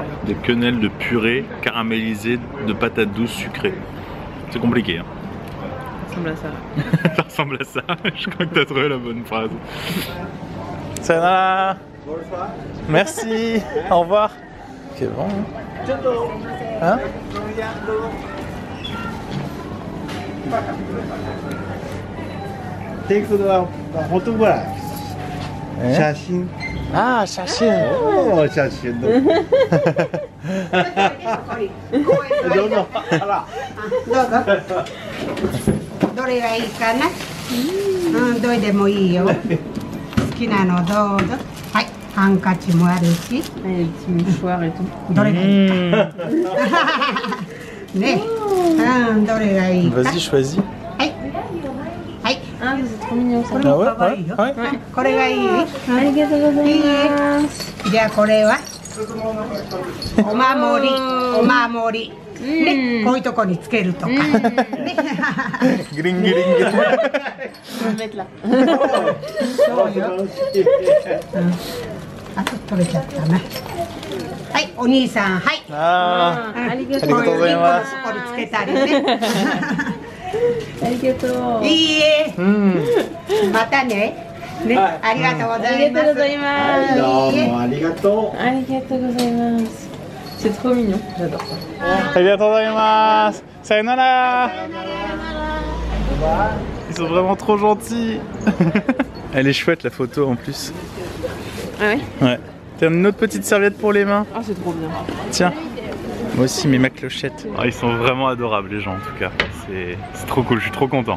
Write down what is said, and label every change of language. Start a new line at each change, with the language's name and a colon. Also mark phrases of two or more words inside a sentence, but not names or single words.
French: Des quenelles de purée caramélisées de patates douces sucrées. C'est compliqué, hein. Ça ressemble à ça. Ça ressemble à ça. Je crois que t'as trouvé la bonne phrase. Sayonara. Merci. Au revoir. Ok, bon. Hein?
English: Take the photograph.
Japanese: Shashin. Ah, Shashin. Oh, Shashin. どうぞ。あら。どうぞ。どれがいいかな。どれでもいいよ。好きなのどうぞ。はい、ハンカチもあるし。
French: Les petits mouchoirs et tout.
Japanese: どれがいいか。ね、どれがいいか。
French: Vas-y, choisis.
Japanese: はい。はい。
French: Ah, c'est trop mignon ça.
Japanese: これも可愛いよ。これがいい。ありがとうございます。じゃあこれはお守り、お守り。ね、こういうとこにつけるとか。ね。 Gring, gring, gring.
French: Je vais le mettre là.
Japanese: そうよ。あと取れちゃったな。はい、お兄さん、はい。 Ah, ありがとう。ありがとうございますここにつけたりね。ありがとう。いいえ。またね。ね、ありがとうございます。ありがとうございます。どうもありがとう。ありがとうございます。
French: C'est trop mignon, j'adore ça.
Japanese: ありがとうございます. Sayonara.
French: Ils sont vraiment trop gentils. Elle est chouette la photo en plus. Ah ouais? Ouais. T'as une autre petite serviette pour les mains? Ah, c'est trop bien. Tiens. Moi aussi, mais ma clochette. Ah, ils sont vraiment adorables les gens en tout cas. C'est trop cool, je suis trop content.